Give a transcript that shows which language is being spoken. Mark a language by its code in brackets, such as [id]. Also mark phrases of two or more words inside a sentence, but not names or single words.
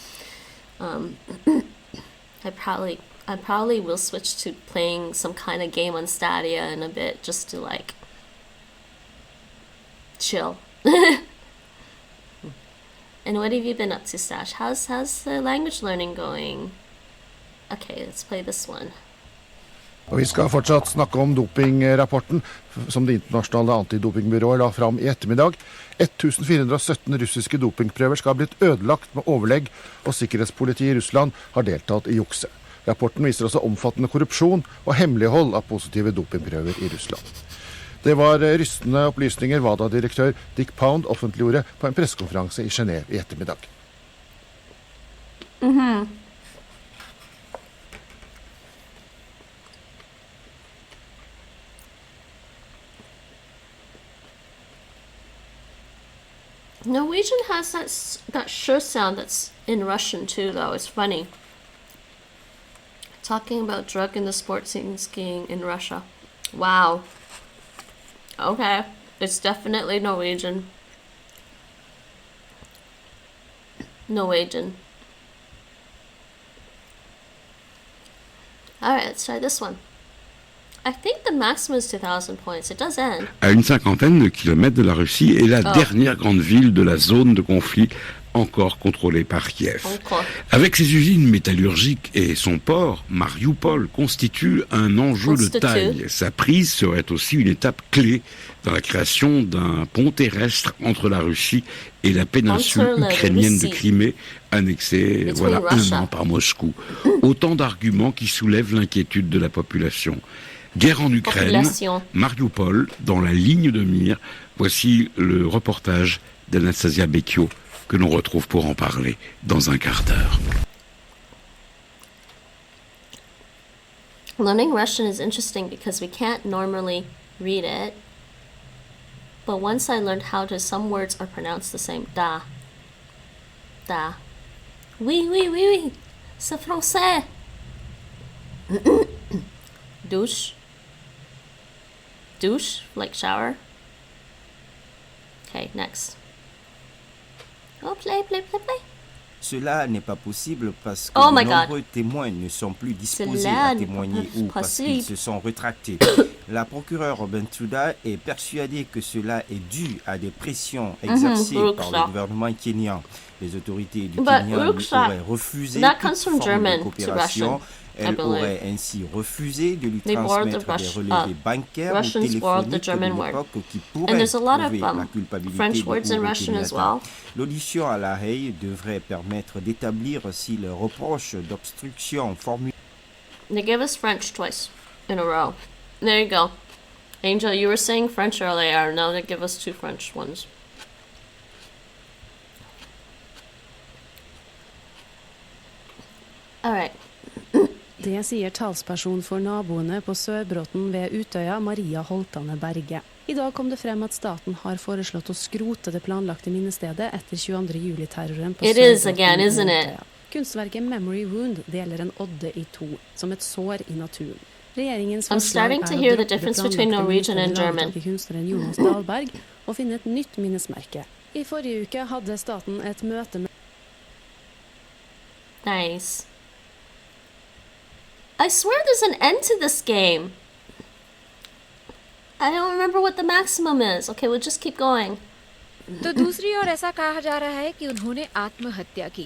[en] I probably will switch to playing some kind of game on Stadia in a bit, just to, like, chill. And what have you been up to, Stash? How's the language learning going? Okay, let's play this one. [no] Og vi skal fortsatt snakke om dopingrapporten som det internasjonale antidopingbyrået la fram i ettermiddag. 1417 russiske dopingprøver skal ha blitt ødelagt med overlegg, og sikkerhetspolitiet i Russland har deltatt i jukse. Rapporten viser også omfattende korrupsjon og hemmelighold av positive dopingprøver i Russland. Det var rystende opplysninger WADA-direktør Dick Pound offentliggjorde på en pressekonferanse i Genève i ettermiddag. [en] Norwegian has that sh sound that's in Russian too, though. It's funny. Talking about drug in the sports scene skiing in Russia. Wow. Okay, it's definitely Norwegian. Norwegian. Alright, let's try this one. I think the maximum is 2,000 points. It does end. [fr] À une cinquantaine de kilomètres de la Russie est la dernière grande ville de la zone de conflit encore contrôlée par Kiev. Avec ses usines métallurgiques et son port, Mariupol constitue un enjeu de taille. Sa prise serait aussi une étape clé dans la création d'un pont terrestre entre la Russie et la péninsule ukrainienne de Crimée, annexée un an par Moscou. Autant d'arguments qui soulèvent l'inquiétude de la population. Guerre en Ukraine, Mariupol dans la ligne de mire. Voici le reportage d'Anastasia Becchio que l'on retrouve pour en parler dans un quart d'heure. [en] Learning Russian is interesting because we can't normally read it. But once I learned how to, some words are pronounced the same. [ru] Da. Da. [fr] Oui, oui, oui, oui. C'est français. Douche. [en] Douche, like shower. Okay, next. Oh, play. [fr] Cela n'est pas possible parce que de nombreux témoins ne sont plus disposés à témoigner ou parce qu'ils se sont rétractés. La procureure Bentouda est persuadée que cela est dû à des pressions exercées par le gouvernement kenyan. Les autorités du Kenya lui auraient refusé toute forme de coopération. Elle aurait ainsi refusé de lui transmettre des relevés bancaires ou téléphoniques de l'époque qui pourraient prouver la culpabilité du Uhuru Kenyatta. L'audition à La Haye devrait permettre d'établir si le reproche d'obstruction formulé. [en] They give us French twice in a row. There you go. Angel, you were saying French earlier. Now they give us 2 French ones. All right. [no] Det sier talsperson for naboene på Sørbråten ved Utøya, Maria Holtane Berge. I dag kom det frem at staten har foreslått å skrote det planlagte minnestedet etter 22. juli-terroren på Sørbråten og Utøya. Kunstverket Memory Wound deler en odde i 2, som et sår i naturen. Regjeringens forslag å droppe det planlagte minnestedet til kunstneren Jonas Dahlberg og finne et nytt minnesmerke. I forrige uke hadde staten et møte med [en] Nice. I swear there's an end to this game. I don't remember what the maximum is. Okay, we'll just keep going. [hi] तो दूसरी ओर ऐसा कहा जा रहा है कि उन्होंने आत्महत्या की।